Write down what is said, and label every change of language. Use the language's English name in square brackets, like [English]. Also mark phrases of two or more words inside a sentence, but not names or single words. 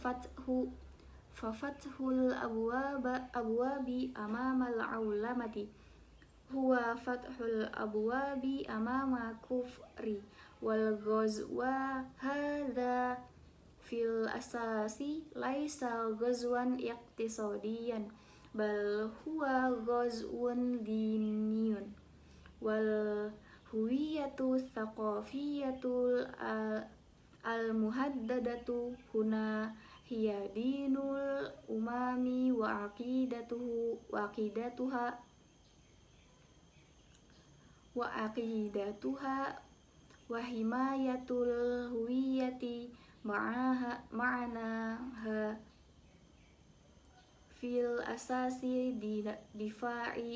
[Arabic] ففتح الأبواب أمام العولمة هو فتح الأبواب أمام الكفر والغزو هذا في الأساس ليس غزوا اقتصاديا بل هو غزو ديني والهوية الثقافية المهددة هنا هي دين الأمم و عقيدتها وحماية الهوية معناها في الأساس دفاع